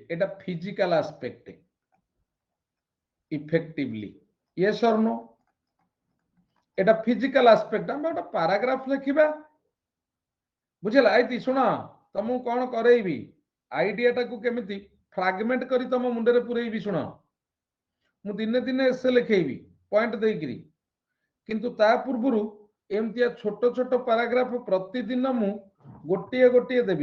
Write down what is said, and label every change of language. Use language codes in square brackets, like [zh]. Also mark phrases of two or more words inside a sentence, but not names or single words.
[en] এটা physical aspect, effectively, yes or no? এটা physical aspect. [or] ଆମେ ଗୋଟେ paragraph ଲେଖିବା, ବୁଝିଲା? ଆଇତି ଶୁଣ, ତମକୁ କଣ କରେଇବି, ଆଇଡିଆଟାକୁ କେମିତି ଫ୍ରାଗମେଣ୍ଟ କରି ତମ ମୁଣ୍ଡରେ ପୁରେଇବି। ଶୁଣ, ମୁଁ ଦିନେ ଦିନେ ଏସେ ଲେଖେଇବି ପଏଣ୍ଟ ଦେଇକିରି, କିନ୍ତୁ ତା ପୂର୍ବରୁ ଏମିତିଆ ଛୋଟ ଛୋଟ ପାରାଗ୍ରାଫ ପ୍ରତିଦିନ ମୁଁ ଗୋଟିଏ ଗୋଟିଏ ଦେବି।